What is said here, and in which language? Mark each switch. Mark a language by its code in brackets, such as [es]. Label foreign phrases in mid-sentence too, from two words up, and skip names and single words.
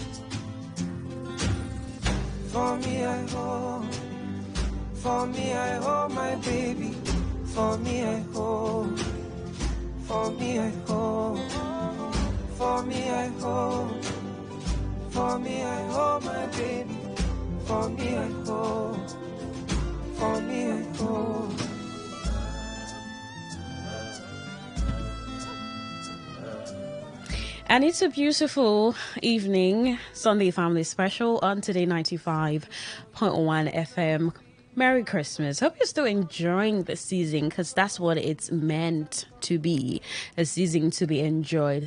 [en] For me I hold, for me I hold my baby. For me I hold, for me I hold, for me I hold, for me I hold my baby. For me I hold, for me I hold. And it's a beautiful evening, Sunday Family Special on Today 95.1 FM. Merry Christmas. Hope you're still enjoying the season, because that's what it's meant to be, a season to be enjoyed.